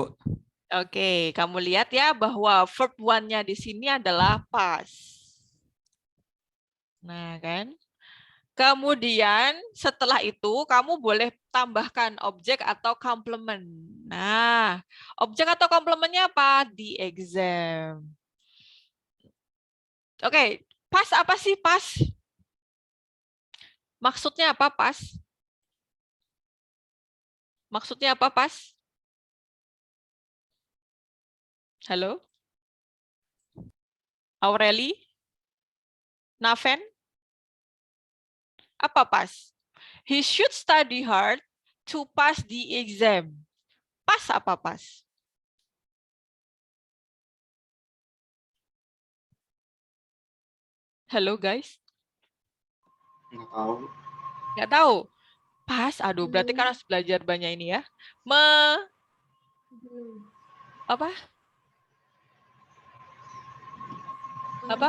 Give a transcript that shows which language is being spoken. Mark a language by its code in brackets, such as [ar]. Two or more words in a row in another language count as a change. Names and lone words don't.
[id] Oke, kamu lihat ya bahwa [en] verb one- [id] nya di sini adalah pass. Nah, kan? Kemudian setelah itu kamu boleh tambahkan objek atau komplement. Nah, objek atau komplementnya apa? [en] The exam. [id] Oke, pas apa sih pas? Maksudnya apa pas? Maksudnya apa pas? Halo? Aureli? Naven? Apa pas? [en] He should study hard to pass the exam. [id] Pas apa pas? Halo guys? Nggak tahu. Nggak tahu? Pas, aduh berarti kan harus belajar banyak ini ya. Apa? Apa?